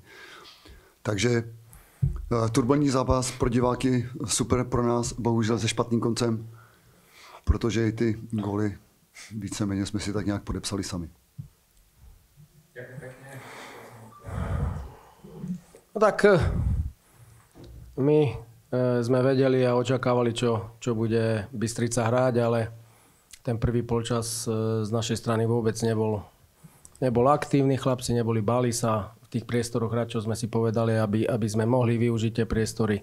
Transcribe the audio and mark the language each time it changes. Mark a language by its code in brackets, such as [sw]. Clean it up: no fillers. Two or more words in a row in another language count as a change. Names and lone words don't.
[cs] Takže turbulentní zápas pro diváky, super pro nás, bohužel se špatným koncem, protože i ty góly víceméně jsme si tak nějak podepsali sami. [sk] No tak my sme vedeli a očakávali, čo bude Bystrica hrať, ale ten prvý polčas z našej strany vôbec nebol aktívny. Chlapci neboli, báli sa v tých priestoroch hrať, čo sme si povedali, aby sme mohli využiť tie priestory.